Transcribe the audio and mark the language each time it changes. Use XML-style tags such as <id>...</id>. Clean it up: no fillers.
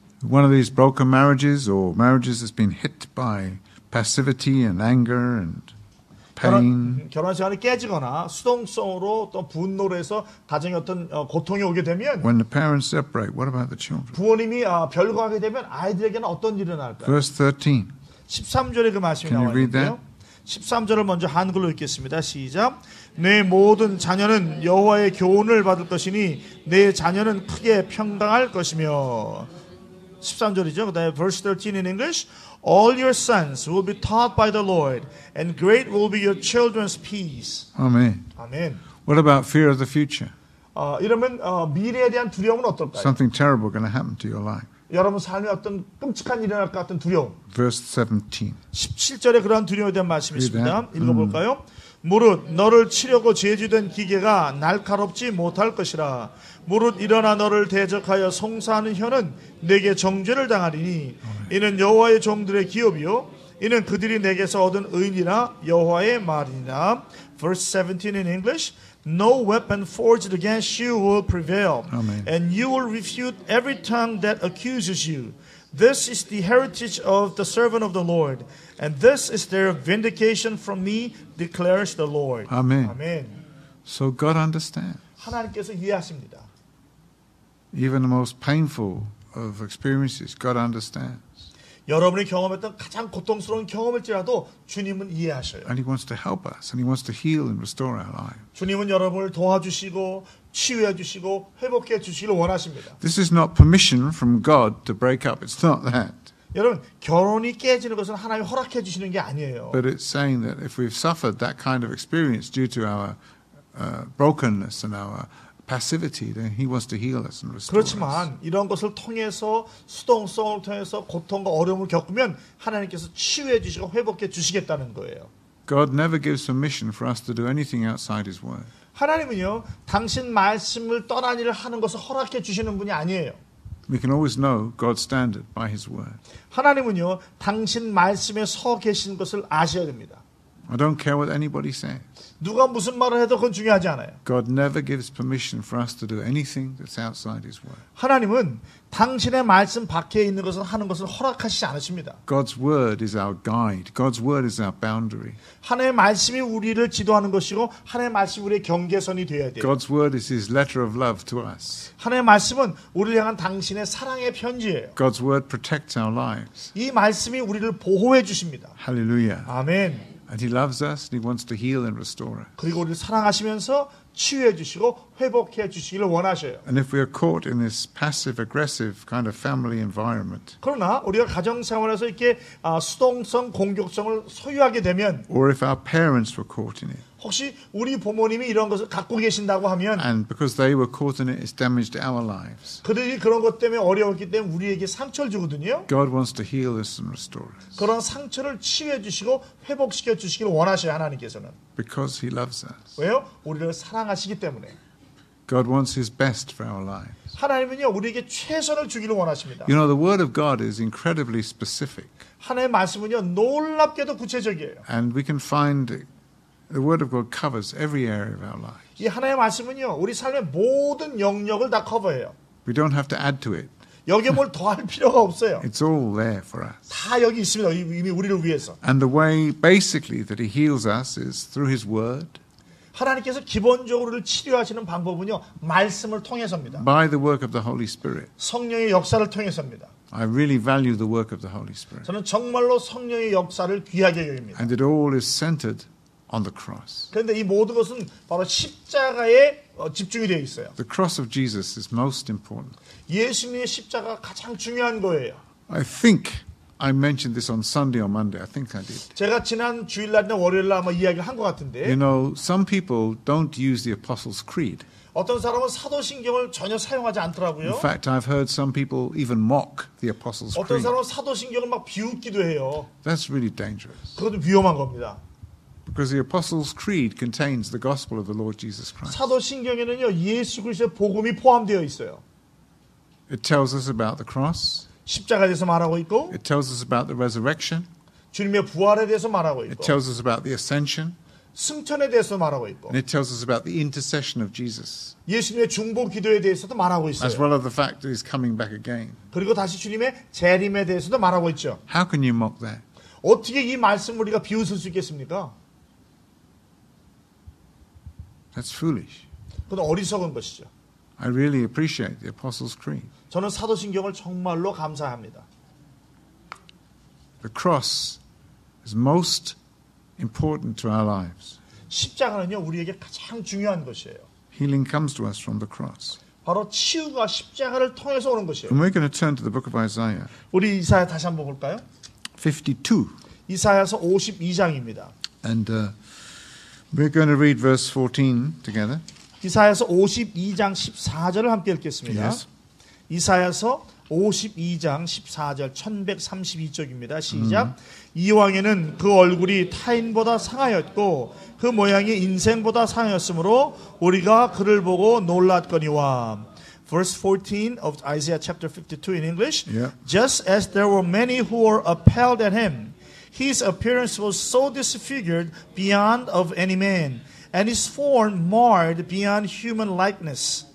<en>One of these broken marriages or marriages that's been hit by passivity and anger and pain.</en> <ko>결혼 생활이 깨지거나 수동성으로 또 분노로 해서 가정에 어떤 고통이 오게 되면</ko> <en>When the parents separate, what about the children?</en> <ko>부모님이 별거하게 되면 아이들에게는 어떤 일이 날까요?</ko> <en>Verse 13.</en> <ko>13절에 그 말씀이</ko> <en>Can you</en> <ko>나와</ko> <en>read</en> <ko>있는데요. 13절을 먼저 한글로 읽겠습니다. 시작. 내 모든 자녀는 여호와의 교훈을 받을 것이니 내 자녀는 크게 평강할 것이며. 13절이죠. 그다음에</ko> <en>verse 13 in English. All your sons will be taught by the Lord, and great will be your children's peace. Amen.</en> <ko>아멘.</ko> <en>What about fear of the future?</en> <ko>이러면 미래에 대한 두려움은 어떨까요?</ko> <en>Something terrible going to happen to your life.</en> <ko>여러분 삶에 어떤 끔찍한 일이 일어날 것 같은 두려움.</ko> <en>Verse 17.</en> <ko>17절에 그러한 두려움에 대한 말씀이 있습니다. 읽어볼까요? 무릇 너를 치려고 제주된 기계가 날카롭지 못할 것이라. 무릇 일어나 너를 대적하여 송사하는 혀는 내게 정죄를 당하리니 이는 여호와의 종들의 기업이요 이는 그들이 내게서 얻은 의인이라 여호와의 말이니라.</ko> <en>Verse 17 in English. No weapon forged against you will prevail, Amen. and you will refute every tongue that accuses you. This is the heritage of the servant of the Lord, and this is their vindication from me, declares the Lord. Amen.</en> <ko>아멘.</ko> <en>So God understands.</en> <ko>하나님께서 이해하십니다.</ko> <en>Even the most painful of experiences, God understands.</en> <ko>여러분이 경험했던 가장 고통스러운 경험일지라도 주님은 이해하셔요.</ko> <en>And He wants to help us, and He wants to heal and restore our lives.</en> <ko>주님은 여러분을 도와주시고 치유해 주시고 회복해 주시기를 원하십니다.</ko> <en>This is not permission from God to break up. It's not that.</en> <ko>여러분 결혼이 깨지는 것은 하나님이 허락해 주시는 게 아니에요.</ko> <en>But it's saying that if we've suffered that kind of experience due to our brokenness and our passivity, then He wants to heal us and restore us.</en> <ko>그렇지만 이런 것을 통해서 수동성을 통해서 고통과 어려움을 겪으면 하나님께서 치유해 주시고 회복해 주시겠다는 거예요.</ko> <en>God never gives permission for us to do anything outside His word.</en> <ko>하나님은요 당신 말씀을 떠난 일을 하는 것을 허락해 주시는 분이 아니에요.</ko> <en>We can always know God's standard by His word.</en> <ko>하나님은요 당신 말씀에 서 계신 것을 아셔야 됩니다.</ko> <en>I don't care what anybody says.</en> <ko>누가 무슨 말을 해도 그건 중요하지 않아요.</ko> <en>God never gives permission for us to do anything that's outside His word.</en> <ko>하나님은 당신의 말씀 밖에 있는 것을 하는 것을 허락하시지 않으십니다.</ko> <en>God's word is our guide. God's word is our boundary.</en> <ko>하나님의 말씀이 우리를 지도하는 것이고 하나님의 말씀이 우리의 경계선이 되어야 돼요.</ko> <en>God's word is His letter of love to us.</en> <ko>하나님의 말씀은 우리를 향한 당신의 사랑의 편지예요.</ko> <en>God's word protects our lives.</en> <ko>이 말씀이 우리를 보호해 주십니다.</ko> <en>Hallelujah.</en> <ko>아멘.</ko> <en>And He loves us and He wants to heal and restore us.</en> <ko>그리고 우리를 사랑하시면서 치유해 주시고 회복해 주시기를 원하셔요.</ko> <en>And if we are caught in this passive aggressive kind of family environment,</en> <ko>그러나 우리가 가정 생활에서 이렇게 수동성, 공격성을 소유하게 되면</ko> <en>or if our parents were caught in it,</en> <ko>혹시 우리 부모님이 이런 것을 갖고 계신다고 하면</ko> <en>and because they were caught in it, it's damaged our lives.</en> <ko>그들이 그런 것 때문에 어려웠기 때문에 우리에게 상처를 주거든요.</ko> <en>God wants to heal us and restore us</en> <ko>그런 상처를 치유해 주시고 회복시켜 주시기를 원하셔요. 하나님께서는.</ko> <en>because He loves us.</en> <ko>왜요? 우리를 사랑하시기 때문에.</ko> <en>God wants His best for our lives.</en> <ko>하나님은요 우리에게 최선을 주기를 원하십니다.</ko> <en>You know, the Word of God is incredibly specific,</en> <ko>하나님의 말씀은요 놀랍게도 구체적이에요.</ko> <en>and we can find the Word of God covers every area of our life.</en> <ko>이 하나님의 말씀은요 우리 삶의 모든 영역을 다 커버해요.</ko> <en>We don't have to add to it.</en> <ko>여기에 뭘 더할 필요가 없어요.</ko> <en>It's all there for us.</en> <ko>다 여기 있습니다. 이미 우리를 위해서.</ko> <en>And the way basically that He heals us is through His Word,</en> <ko>하나님께서 기본적으로 치료하시는 방법은요 말씀을 통해서입니다.</ko> <en>by the work of the Holy Spirit.</en> <ko>성령의 역사를 통해서입니다.</ko> <en>I really value the work of the Holy Spirit.</en> <ko>저는 정말로 성령의 역사를 귀하게 여깁니다.</ko> <en>And it all is centered on the cross.</en> <ko>그런데 이 모든 것은 바로 십자가에 집중이 되어 있어요.</ko> <en>The cross of Jesus is most important.</en> <ko>예수님의 십자가가 가장 중요한 거예요.</ko> <en>I think I mentioned this on Sunday or Monday. I think I did.</en> <ko>제가 지난 주일날이나 월요일날 아마 이야기를 한 것 같은데</ko> <en>You know, some people don't use the Apostles' Creed.</en> <ko>어떤 사람은 사도신경을 전혀 사용하지</ko> <en>In</en> <ko>않더라고요.</ko> <en>fact, I've heard some people even mock the Apostles'</en> <ko>어떤</ko> <en>Creed.</en> <ko>사람은 사도신경을 막 비웃기도 해요.</ko> <en>That's really dangerous.</en> <ko>그것도 위험한 겁니다.</ko> <en>Because the Apostles' Creed contains the gospel of the Lord Jesus Christ.</en> <ko>사도신경에는요 예수 그리스도의 복음이 포함되어 있어요.</ko> <en>It tells us about the cross.</en> <ko>십자가에 대해서 말하고 있고,</ko> <en>It tells us about the resurrection.</en> <ko>주님의 부활에 대해서 말하고</ko> <en>It</en> <ko>있고,</ko> <en>tells us about the ascension.</en> <ko>승천에 대해서 말하고 있고,</ko> <en>And it tells us about the intercession of Jesus,</en> <ko>예수님의 중보 기도에 대해서도 말하고</ko> <en>as</en> <ko>있어요.</ko> <en>well as the fact that he's coming back again.</en> <ko>그리고 다시 주님의 재림에 대해서도 말하고 있죠.</ko> <en>How can you mock that?</en> <ko>어떻게 이 말씀을 우리가 비웃을 수 있겠습니까?</ko> <en>That's foolish.</en> <ko>그건 어리석은 것이죠.</ko> <en>I really appreciate the Apostles' Creed.</en> <ko>저는 사도신경을 정말로 감사합니다.</ko> <en>The cross is most important to our lives.</en> <ko>십자가는요 우리에게 가장 중요한 것이에요.</ko> <en>Healing comes to us from the cross.</en> <ko>바로 치유가 십자가를 통해서 오는 것이에요.</ko> <en>And we're going to turn to the book of Isaiah,</en> <ko>우리 이사야 다시 한번 볼까요?</ko> <en>52.</en> <ko>이사야서 52장입니다.</ko> <en>And we're going to read verse 14 together.</en> <ko>이사야서 52장 14절을 함께 읽겠습니다.</ko> <en>Yes.</en> <ko>이사야서 52장 14절 1132쪽입니다. 시작. 이왕에는 그 얼굴이 타인보다 상하였고 그 모양이 인생보다 상하였으므로 우리가 그를 보고 놀랐거니와.</ko> <en>Verse 14 of Isaiah chapter 52 in English. Yeah. Just as there were many who were appalled at him, his appearance was so disfigured beyond of any man, and his form marred beyond human likeness.</en>